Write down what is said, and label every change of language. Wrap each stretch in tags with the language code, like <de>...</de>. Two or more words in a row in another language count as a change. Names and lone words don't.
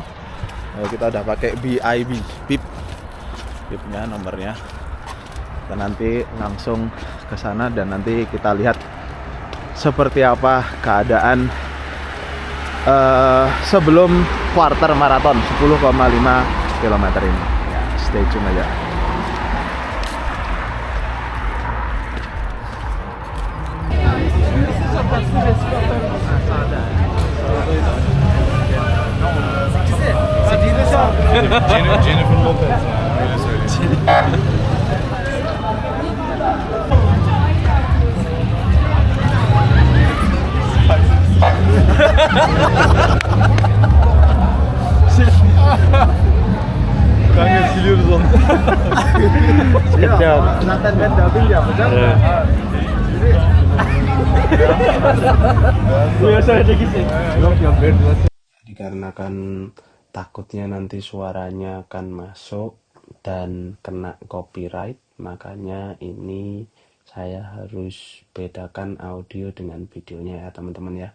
<id>Kita udah pakai BIB bibnya, nomornya. Kita nanti langsung ke sana dan nanti kita lihat seperti apa keadaan sebelum</id> <en>quarter marathon</en> <id>10,5 km ini. Ya,</id> <en>stay tune</en> <id>aja. Jennifer Lopez.</id> <tr>Öyle söyleyeyim. Kanka siliyoruz onu.</tr> <id>Nathan kan dubbing ya, betul? Dikarenakan takutnya nanti suaranya akan masuk dan kena copyright, makanya ini saya harus bedakan audio dengan videonya ya teman-teman ya.</id>